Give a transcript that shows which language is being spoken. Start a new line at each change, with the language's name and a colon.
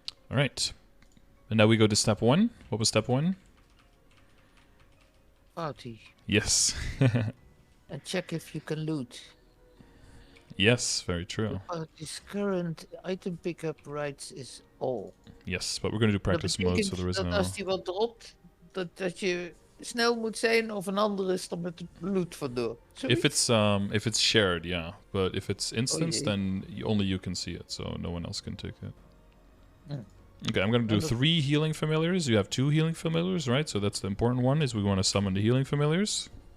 English: All right. And now we go to step 1. What was step 1? Party. Yes. And check if you can loot. Yes, very true. The party's current item pickup rights is all. Yes, but we're going to do practice mode, so there is
Dutch: dat
English: no...
Dutch: als die wat dropt, dat je snel moet zijn of een andere is dan met de loot vandoor.
English: If it's shared, yeah. But if it's instanced, then only you can see it, so no one else can take it. Okay, I'm going to do 3 healing familiars. You have 2 healing familiars, right? So that's the important one, is we want to summon the healing familiars.